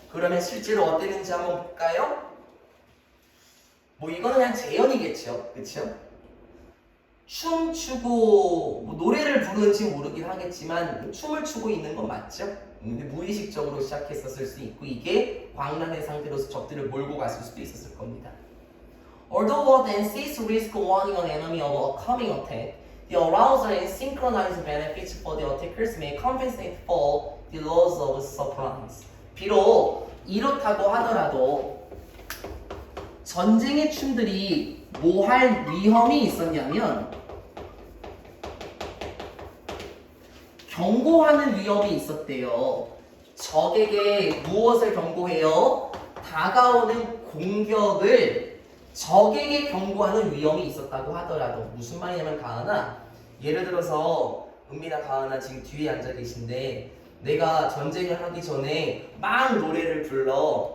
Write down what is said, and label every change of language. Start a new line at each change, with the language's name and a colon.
Korean: 그러면 실제로 어땠는지 한번 볼까요? 뭐 이거는 그냥 재현이겠죠. 그쵸? 춤추고 뭐 노래를 부르는지 모르긴 하겠지만 춤을 추고 있는 건 맞죠? 근데 무의식적으로 시작했었을 수 있고 이게 광란의 상태로서 적들을 몰고 갔을 수도 있었을 겁니다.
English: Although what then cease risk warning an enemy of a coming attack, the arousal and synchronized benefits for the attackers may compensate for the loss of surprise.
Korean: 비록 이렇다고 하더라도 전쟁의 춤들이 뭐 할 위험이 있었냐면 경고하는 위험이 있었대요. 적에게 무엇을 경고해요? 다가오는 공격을 적에게 경고하는 위험이 있었다고 하더라도 무슨 말이냐면 가은아 예를 들어서 은빈아 가은아 지금 뒤에 앉아 계신데 내가 전쟁을 하기 전에 막 노래를 불러.